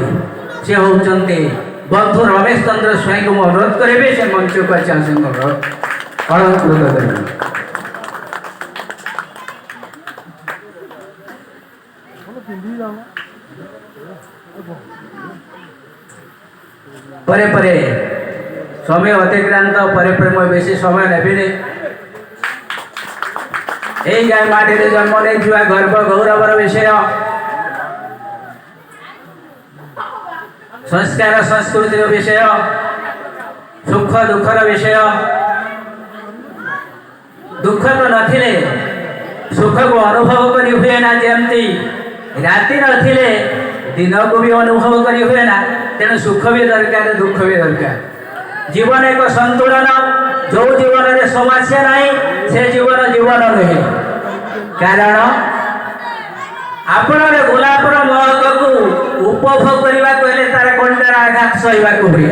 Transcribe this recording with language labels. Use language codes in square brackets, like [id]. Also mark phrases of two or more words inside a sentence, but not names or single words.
[or] ସେ ହେଉଛନ୍ତି ବନ୍ଧୁ ରମେଶ ଚନ୍ଦ୍ର ସ୍ୱାଇଁଙ୍କୁ ମୁଁ ଅନୁରୋଧ କରିବି ସେ ମଞ୍ଚକୁ ଆସି ଆସନ ଅଳଙ୍କୃତ କରିବେ। ପରେ ପରେ ସମୟ ଅତିକ୍ରାନ୍ତ, ପରେ ପରେ ମୁଁ ବେଶୀ ସମୟ ନେବିନି। ଏଇ ଗାଁ ମାଟିରେ ଜନ୍ମ ନେଇଥିବା ଗର୍ବ ଗୌରବର ବିଷୟ, ସଂସ୍କାର ସଂସ୍କୃତିର ବିଷୟ, ସୁଖ ଦୁଃଖର ବିଷୟ। ଦୁଃଖ ତ ନଥିଲେ ସୁଖକୁ ଅନୁଭବ କରି ହୁଏ ନା, ଯେମିତି ରାତି ନଥିଲେ ଦିନକୁ ବି ଅନୁଭବ କରି ହୁଏ ନା। ତେଣୁ ସୁଖ ବି ଦରକାର, ଦୁଃଖ ବି ଦରକାର। ଜୀବନ ଏକ ସନ୍ତୁଳନ। ଯେଉଁ ଜୀବନରେ ସମସ୍ୟା ନାହିଁ ସେ ଜୀବନ ଜୀବନ ନୁହେଁ। କାରଣ ଆପଣର ଗୋଲାପର ମହକକୁ ଉପଭୋଗ କରିବାକୁ ହେଲେ ତାର କଣ୍ଟାର ଆଘାତ ସହିବାକୁ ହୁଏ।